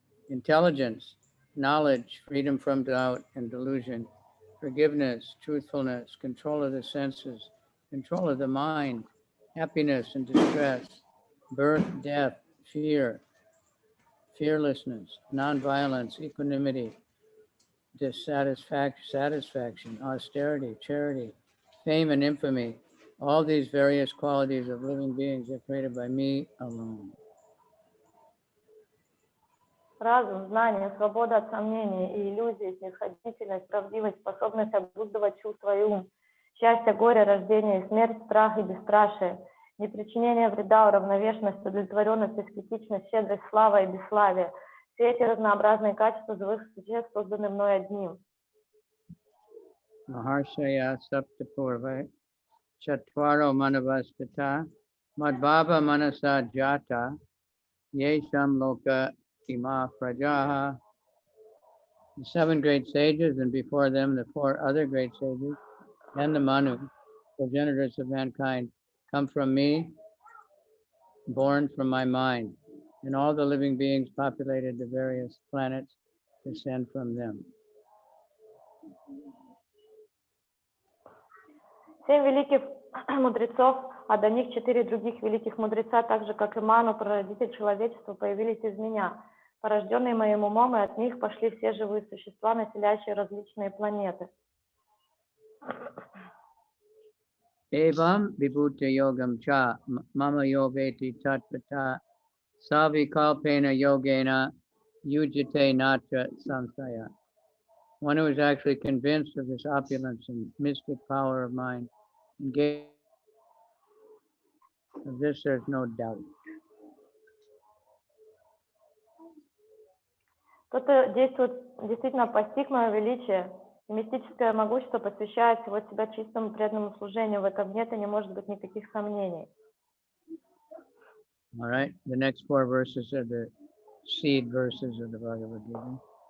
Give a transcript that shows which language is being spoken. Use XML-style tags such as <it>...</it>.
<en>Intelligence, knowledge, freedom from doubt and delusion, forgiveness, truthfulness, control of the senses, control of the mind, happiness and distress, birth, death, fear, fearlessness, nonviolence, equanimity, satisfaction, austerity, charity, fame and infamy. All these various qualities of living beings are created by me alone.</en> <ru>Разум, знание, свобода от сомнений и иллюзий, снисходительность, правдивость, способность обуздывать чувства и ум, счастье, горе, рождение и смерть, страх и бесстрашие, непричинение вреда, уравновешенность, удовлетворенность, аскетичность, щедрость, слава и бесславие. Все эти разнообразные качества живых существ созданы мной одним.</ru> <sa>Maharshaya saptapurva chatvaro manavastata madbhava manasa jata yesham loka ima prajaha.</sa> <en>The 7 great sages, and before them the 4 other great sages, and the Manu, progenitors of mankind, come from me, born from my mind, and all the living beings populated the various planets descend from them.</en> <ru>7 великих мудрецов, а до них 4 других великих мудреца, так же как и Ману, прародитель человечества, появились из меня, порожденные моим умом, и от них пошли все живые существа, населяющие различные планеты.</ru> <sa>Evam vibhuta yogam cha mama yoveti tatvata savikalpena yogena yujite natra samsaya.</sa> <en>One who is actually convinced of this opulence and mystic power of mine, engaged of this there's no doubt.</en> <ru>Кто-то действительно постиг мое величие, и мистическое могущество посвящает всего себя чистому преданному служению. В этом нет и не может быть никаких сомнений.</ru> <en>All right, the next 4 verses are the seed verses of the Bhagavad-Gita.</en>